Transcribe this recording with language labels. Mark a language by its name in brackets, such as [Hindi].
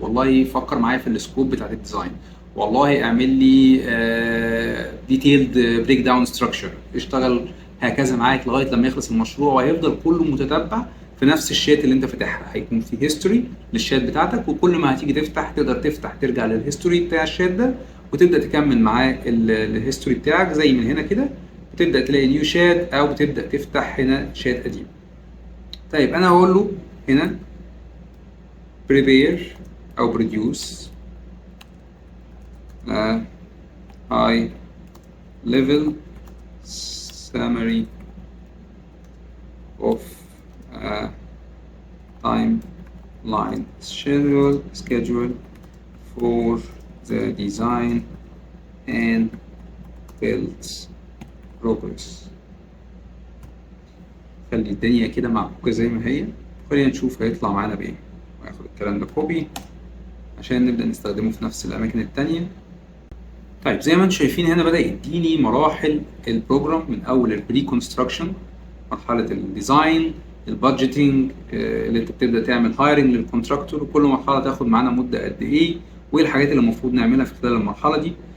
[Arabic] والله فكر معايا في السكوب بتاعت الديزاين، والله اعمل لي ديتيلد بريك داون ستراكشر، اشتغل هكذا معاك لغايه لما يخلص المشروع، وهيفضل كله متتبع في نفس الشات اللي انت فاتحها. هيكون في هيستوري للشات بتاعتك، وكل ما هتيجي تفتح تقدر تفتح ترجع للهيستوري بتاع الشات ده، وتبدا تكمل معاه الهيستوري بتاعك زي من هنا كده. بتبدا تلاقي نيو شات او بتبدا تفتح هنا شات قديم. طيب انا هقول له هنا [English] prepare او produce a high level summary of a timeline schedule for the design and build progress. [Arabic] خلي الدنيا كده معكوكة زي ما هي، خلينا نشوف هيطلع معانا بايه. وهاخد الكلام ده كوبي عشان نبدأ نستخدمه في نفس الأماكن التانية. طيب زي ما انتم شايفين هنا بدأ يديني مراحل البروجرام من أول البري كونستراكشن، مرحلة الديزاين، البادجيتنج، اللي انت بتبدأ تعمل هايرنج للكونتراكتور، وكل مرحلة تاخد معانا مدة قد ايه، وايه الحاجات اللي المفروض نعملها في خلال المرحلة دي.